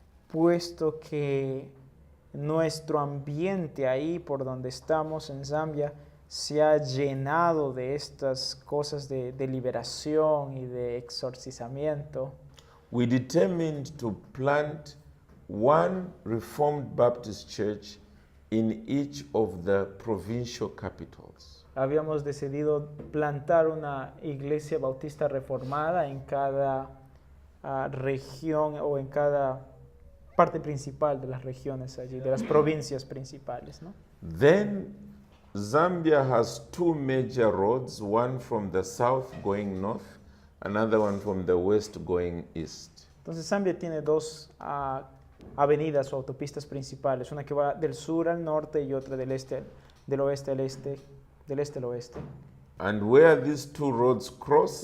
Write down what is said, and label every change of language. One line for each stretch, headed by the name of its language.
Spanish: puesto que nuestro ambiente ahí por donde estamos en Zambia se ha llenado de estas cosas de liberación y de exorcizamiento,
English: we determined to plant one Reformed Baptist church in each of the provincial capitals.
Spanish: habíamos decidido plantar una iglesia bautista reformada en cada región o en cada parte principal de las regiones allí, de las provincias principales, ¿no?
English: Then Zambia has two major roads, one from the south going north, another one from the west going east.
Spanish: Entonces Zambia tiene dos avenidas o autopistas principales, una que va del sur al norte y otra del oeste al este, del este al oeste.
English: And where these two roads cross,